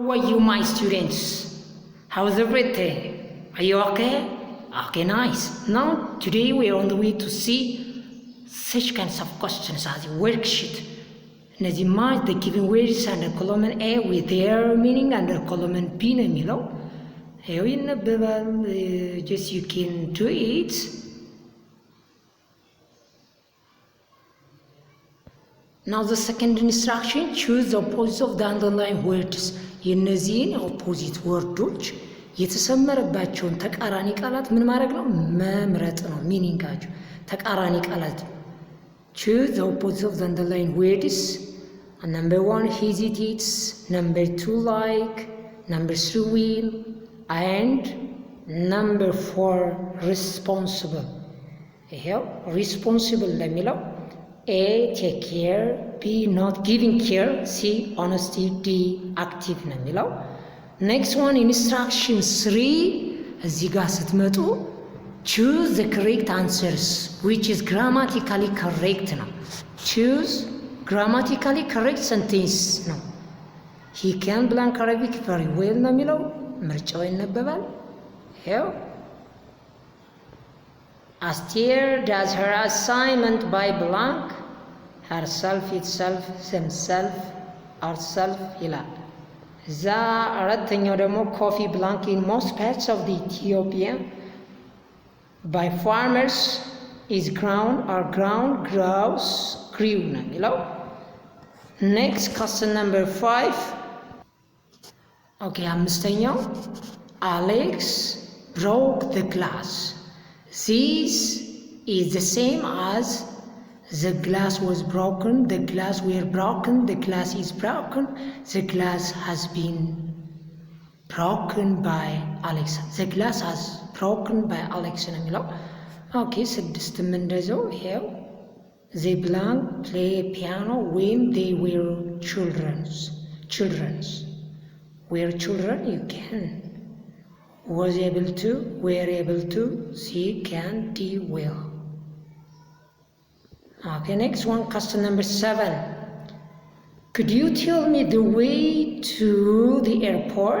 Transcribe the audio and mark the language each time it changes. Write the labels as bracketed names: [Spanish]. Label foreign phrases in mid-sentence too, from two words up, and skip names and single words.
[English] are you, my students? How's everything? Are you okay? Okay, nice. Now, today we are on the way to see such kinds of questions as a worksheet. Nazima, the given words under column A with their meaning under column B [Amharic] ነው የሚለው ይኸው ይነበባል። [English] Just you can do it. Now the second instruction, choose the opposite of the underlined words. [Amharic] የነዚህን [English] opposite words [Amharic] የተሰመረባቸውን ተቃራኒ ቃላት ምን ማድረግ ነው? መምረጥ ነው። ሚኒንጋቸው ተቃራኒ ቃላት [English] choose the opposite of the underlined words. Number 1 hesitates, number 2 like, number 3 will, and number 4 responsible. ይሄው responsible ለሚለው A take care, B not giving care, C honesty, D active [Amharic] ነው የሚለው። [English] Next one instruction 3 [Amharic] እዚህ ጋር ስትመጡ [English] choose the correct answers which is grammatically correct ነው። choose grammatically correct sentence ነው። he can blank Arabic very well [Amharic] ነው የሚለው ምርጫው ይነበባል። ይኸው [English] Aster does her assignment by blank herself, itself, themself, ourself [Amharic] ይላል። እዛ አራተኛው ደግሞ [English] coffee blank in most parts of the Ethiopia by farmers is ground or ground grouse grew [Amharic] ነው የሚለው። [English] next question number 5 okay አምስተኛው Alex broke the glass. This is the same as the glass was broken, the glass were broken, the glass is broken, the glass has been broken by Alex. The glass has broken by Alex [Amharic] ነው የሚለው። ኦኬ ስድስትም እንደዛው ይሄው [English] they belong play piano when they were children were children you can was able to were able to see can D will. Okay, next one question number 7 could you tell me the way to the airport?